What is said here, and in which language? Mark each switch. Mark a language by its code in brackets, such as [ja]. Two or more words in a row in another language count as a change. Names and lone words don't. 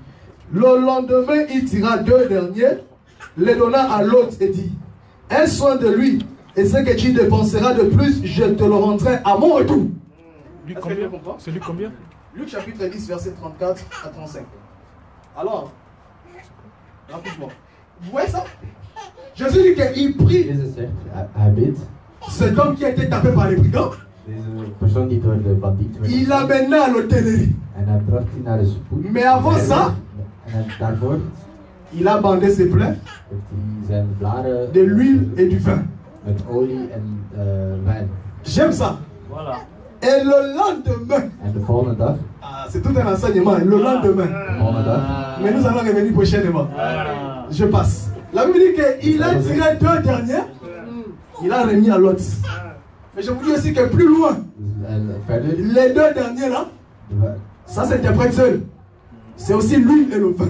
[fr] Le lendemain, il tira 2 derniers, les donna à l'autre et dit, aie soin de lui, et ce que tu dépenseras de plus, je te le rendrai à mon retour. Luc combien? C'est Luc combien? Luc chapitre 10, verset 34 à 35. Alors, rapidement. Vous voyez ça? Jésus dit qu'il prie [nl] Jezus zegt, hij bidt, [fr] cet homme qui a été tapé par les brigands, [nl] deze persoon die door de bandieten werd [fr] il [nl] geslagen, [fr] l'amena à l'hôtellerie. [nl] en hij bracht die naar de spoed. [fr] Mais avant ça, [nl] Daarvoor [fr] il a bandé ses plaies [nl] heeft hij zijn blaren [fr] de l'huile et du vin. [nl] met olie en wijn. [fr] J'aime ça. Voilà. Et le lendemain, [nl] En de volgende dag, [fr] c'est tout un enseignement, le lendemain. [nl] de volgende dag, [fr] Mais nous allons revenir prochainement. Je passe. La Bible dit qu'il a tiré 2 derniers, il a remis à l'autre. Mais je vous dis aussi que plus loin, [nl] verder, [fr] les 2 derniers là, [nl] de wijn. [fr] ça s'interprète seul. C'est aussi l'huile et le vin.